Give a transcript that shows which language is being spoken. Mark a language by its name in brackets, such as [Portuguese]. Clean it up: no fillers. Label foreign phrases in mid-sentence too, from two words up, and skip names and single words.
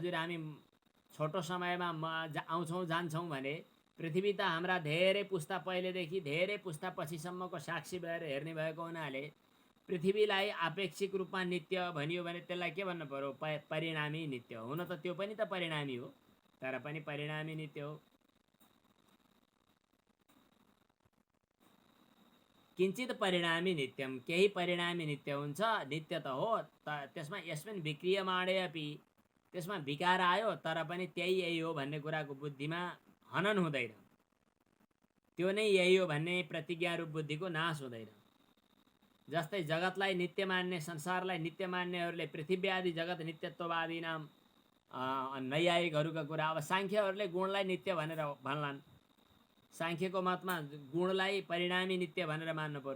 [Nepali] हजुर हामी छोटो समयमा आउँछौँ जान्छौँ भने पृथ्वी त हाम्रा धेरै पुस्ता पहिलेदेखि धेरै पुस्ता पछिसम्मको साक्षी भएर हेर्ने भएको हुनाले पृथ्वीलाई आपेक्षिक रूपमा नित्य भनियो भने त्यसलाई के भन्नु पर्यो? परिणामी नित्य। हुन त त्यो पनि त परिणामी हो, तर पनि परिणामी नित्य हो। [Sanskrit] किञ्चित परिणामी नित्यम, [Nepali] केही परिणामी नित्य हुन्छ, नित्य त हो, त्यसमा [Sanskrit] यस्मिन् विक्रियमाणे अपि, [Nepali] त्यसमा विकार आयो तर पनि त्यही यही हो भन्ने कुराको बुद्धिमा हनन हुँदैन, त्यो नै यही हो भन्ने प्रतिज्ञा रूप बुद्धिको नाश हुँदैन। जस्तै जगतलाई नित्य मान्ने, संसारलाई नित्य मान्नेहरूले पृथ्वी आदि जगत नित्यत्ववादी नाम नैयायिकहरूका कुरा, अब सांख्यहरूले गुणलाई नित्य भनेर भन्लान्, सांख्यको मतमा गुणलाई परिणामी नित्य भनेर मान्नु पर्यो।